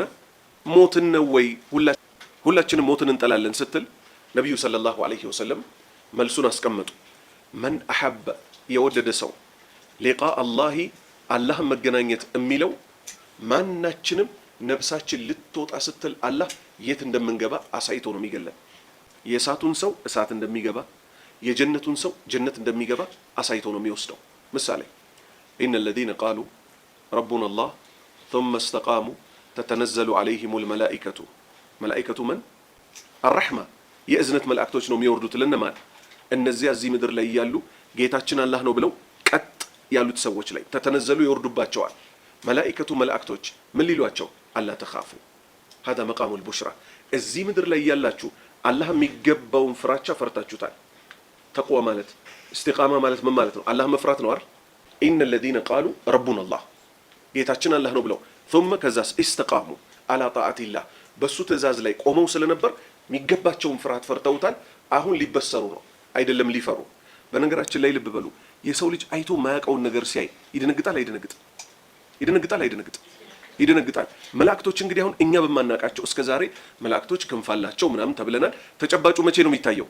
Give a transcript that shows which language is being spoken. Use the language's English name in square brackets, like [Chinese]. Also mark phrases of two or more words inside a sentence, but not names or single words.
[Amharic] ሞትን ነው ወይ ሁላችንም ሞትን እንጠላለን ስትል ነብዩ [Arabic] صلى الله عليه وسلم [Amharic] መልሱን አስቀመጡ። [Arabic] من أحب [Amharic] የወደደ ሰው [Arabic] لقاء الله [Amharic] አላህን መገናኘት የሚለው ማናችንም ነፍሳችን ልትወጣ ስትል አላህ የት እንደምንገባ አሳይቶ ነው የሚገለን። የእሳቱን ሰው እሳት እንደሚገባ፣ የጀነቱን ሰው ጀነት እንደሚገባ አሳይቶ ነው የሚወስደው። ምሳሌ [Arabic] إن الذين قالوا ربنا الله ثم استقاموا تتنزل عليهم الملائكة [Amharic] መላእክቱ [Arabic] من الرحمة [Amharic] የእዝነት መላእክቶች ነው የሚወርዱት ለነማን? እነዚያ እዚህ ምድር ላይ ያሉ ጌታችን አላህ ነው ብለው ቀጥ ያሉት ሰዎች ላይ ተተነዘሉ ይወርዱባቸዋል። መላእክቱ መላእክቶች ምን ሊሏቸው? [Arabic] ألا تخافوا هذا مقام البشرى [Amharic] እዚህ ምድር ላይ ያላችሁ አላህ የሚገባውን ፍራቻ ፈርታችሁታል። ተቅዋ ማለት እስቲቃማ ማለት ምን ማለት ነው? አላህ መፍራት ነው አይደል? [Arabic] إن الذين قالوا ربنا الله [Amharic] ጌታችን አላህ ነው ብለው ثم ከዛስ [Arabic] استقاموا على طاعة الله [Amharic] በሱ ትእዛዝ ላይ ቆመው ስለነበር የሚገባቸውን ፍርሃት ፈርተውታል። አሁን ሊበሰሩ ነው አይደለም ሊፈሩ። በነገራችን ላይ ልብ በሉ፣ የሰው ልጅ አይቶ ማያውቀውን ነገር ሲያይ ይደነግጣል አይደነግጥም? ይደነግጣል አይደነግጥም? ይደነግጣል። መላእክቶች እንግዲህ አሁን እኛ በማናውቃቸው እስከዛሬ መላእክቶች ክንፍ አላቸው ምናምን ተብለናል። ተጨባጩ መቼ ነው የሚታየው?